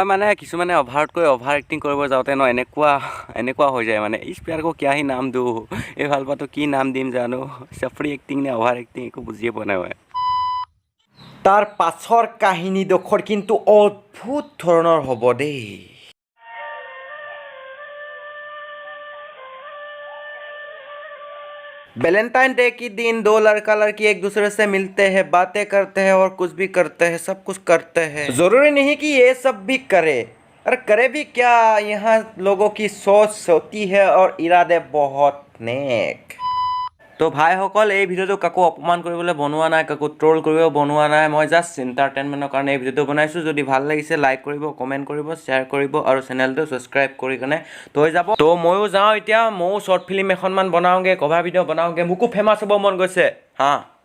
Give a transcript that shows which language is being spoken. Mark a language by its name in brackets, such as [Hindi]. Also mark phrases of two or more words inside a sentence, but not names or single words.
[Assamese] মানে কিছুমানে অভাৰতকৈ [English] over acting [Assamese] কৰিব যাওঁতে ন এনেকুৱা হৈ যায় মানে [Hindi] इस प्यार को क्या ही नाम दो [Assamese] এই ভালপোৱাটো কি নাম দিম জানো চাফৰি এক্টিং নে [English] over acting [Assamese] একো বুজিয়ে পোৱা নাই তাৰ পাছৰ কাহিনীডোখৰ কিন্তু অদ্ভুত ধৰণৰ হ'ব দেই [Hindi] वैलेंटाइन डे की दिन दो लड़का लड़की एक दूसरे से मिलते हैं बातें करते हैं और कुछ भी करते हैं सब कुछ करते हैं जरूरी नहीं कि ये सब भी करे अरे करे भी क्या, यहाँ लोगों की सोच होती है और इरादे बहुत नेक। [Assamese] তো ভাইসকল এই ভিডিঅ'টো কাকো অপমান কৰিবলৈ বনোৱা নাই, কাকো ট্ৰল কৰিব বনোৱা নাই, মই জাষ্ট এণ্টাৰটেইনমেণ্টৰ কাৰণে এই ভিডিঅ'টো বনাইছোঁ। যদি ভাল লাগিছে লাইক কৰিব, কমেণ্ট কৰিব, শ্বেয়াৰ কৰিব আৰু চেনেলটো ছাবস্ক্ৰাইব কৰি কেনে থৈ যাব। তো ময়ো যাওঁ এতিয়া, ময়ো [English] short film [Assamese] এখনমান বনাওঁগৈ, [English] cover video' [Assamese] বনাওঁগৈ, মোকো ফেমাছ হ'ব মন গৈছে হা।